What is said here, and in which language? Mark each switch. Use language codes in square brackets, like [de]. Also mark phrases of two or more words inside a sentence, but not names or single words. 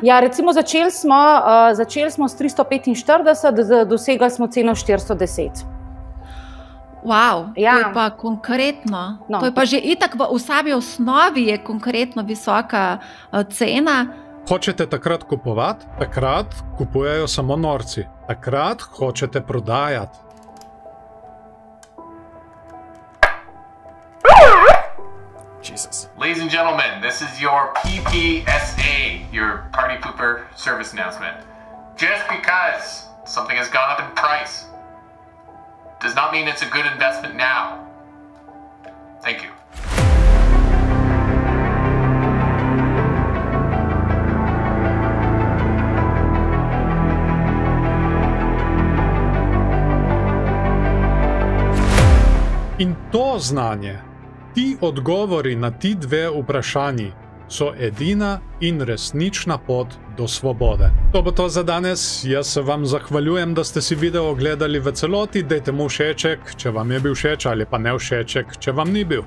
[sl] Ja, recimo začeli smo s 345, dosegli smo ceno 410. Wow, ja. To je pa konkretno. No. To je pa že itak v sami osnovi je konkretno visoka cena. Hočete takrat kupovati? Takrat kupujejo samo norci. Takrat hočete prodajati. [en] Jesus. Ladies and gentlemen, this is your PPSA, your Party Pooper service announcement. Just because something has gone up in price does not mean it's a good investment now. Thank you. [sl] In to znanje, ti odgovori na ti dve vprašanji so edina in resnična pot do svobode. To bo to za danes. Jaz se vam zahvaljujem, da ste si video ogledali v celoti. Dajte mu všeček, če vam je bil všeč, ali pa ne všeček, če vam ni bil.